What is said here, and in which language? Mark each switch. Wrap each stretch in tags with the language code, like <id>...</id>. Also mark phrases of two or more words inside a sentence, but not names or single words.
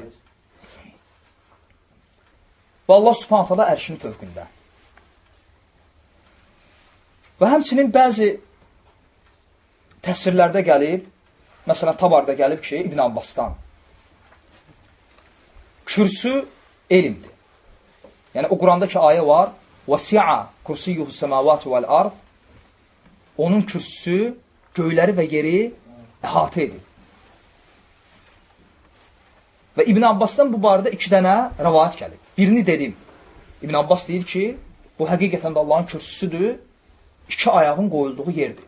<az>Və Allah</az> <ar>سبحانه تعالى</ar> <az>ərşinin fövqündə. Və həmçinin bəzi təfsirlərdə gəlib, məsələn, Tabarda gəlib ki, İbn Abbasdan, kürsü elmdir. Yəni, o Qurandakı ayə var,</az> <ar>وَسِعَ كُرْسِيُّهُ السَّمَاوَاتُ وَالْأَرْضِ</ar> <az>Onun kürsüsü göyləri və yeri əhatə edir. Və İbn Abbasdan bu barədə 2 dənə rəvayət gəlib. Birini dedim. İbn Abbas deyir ki, bu həqiqətən də Allahın kürsüsüdür, 2 ayağın qoyulduğu yerdir.</az>